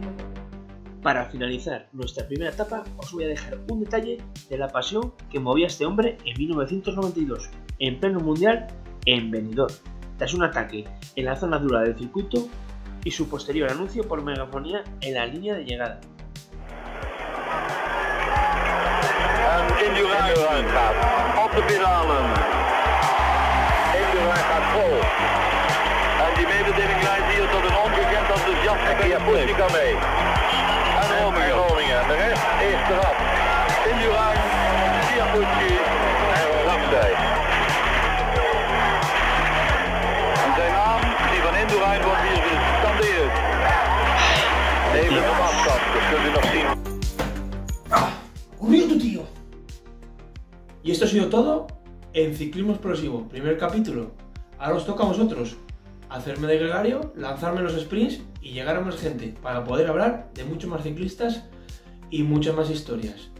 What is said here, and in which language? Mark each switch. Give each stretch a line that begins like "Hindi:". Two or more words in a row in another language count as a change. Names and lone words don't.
Spanish: Para finalizar nuestra primera etapa, os voy a dejar un detalle de la pasión que movía a este hombre en 1992, en pleno mundial en Benidorm, tras un ataque en la zona dura del circuito y su posterior anuncio por megafonía en la línea de llegada.
Dutch: Indurain gaat op de pedalen. Indurain gaat vol. En die mededeling leidt hier tot een ongekend enthousiasme bij de Poetica mee. En Groningen. De rest is eraf. Indurain, Chiappucci en Ramsey. En zijn naam, die van Indurain, wordt hier gescandeerd. Even op afstand, dat kunt u nog zien.
Spanish: ¡Corriendo, tío! Y esto ha sido todo en Ciclismo Explosivo, primer capítulo. Ahora os toca a vosotros hacerme de gregario, lanzarme los sprints y llegar a más gente para poder hablar de muchos más ciclistas y muchas más historias.